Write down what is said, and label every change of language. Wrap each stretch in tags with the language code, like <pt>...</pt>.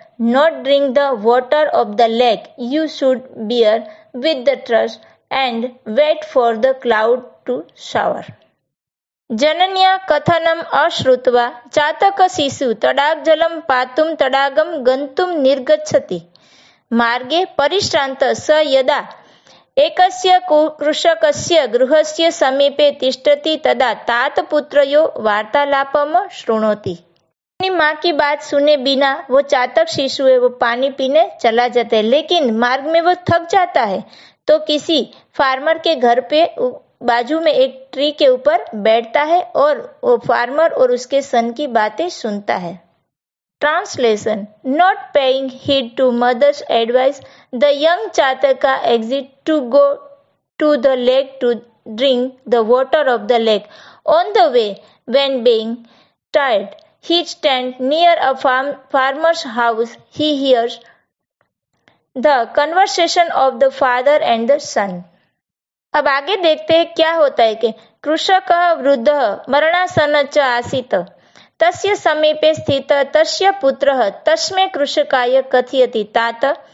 <en>not drink the water of the lake. You should bear with the trust and wait for the cloud to shower.</en> <sa>जनन्या कथनम् अश्रुत्वा चातकशिशु तडागजलं पातुं तडागं गन्तुं निर्गच्छति. मार्गे परिश्रान्तः स यदा एकस्य कृषकस्य गृहस्य समीपे तिष्ठति तदा तातपुत्रयो वार्तालापं शृणोति.</sa> <hi>अपनी माँ की बात सुने बिना वो चातक शिशु है वो पानी पीने चला जाता है, लेकिन मार्ग में वो थक जाता है तो किसी फार्मर के घर पे बाजू में एक ट्री के ऊपर बैठता है और वो फार्मर और उसके सन की बातें सुनता है.</hi> <en>Translation. Not paying heed to mother's advice, the young Chataka exit to go to the lake to drink the water of the lake. On the way, when being tired, he stands near a farmer's house. He hears the conversation of the father and the son.</en> <hi>अब आगे देखते हैं क्या होता है कि</hi> <sa>कृषकः वृद्धः मरणासन्न च आसीत् तस्य समीपे स्थितः तस्य पुत्रः तस्मै कृषकाय कथयति, तात</sa>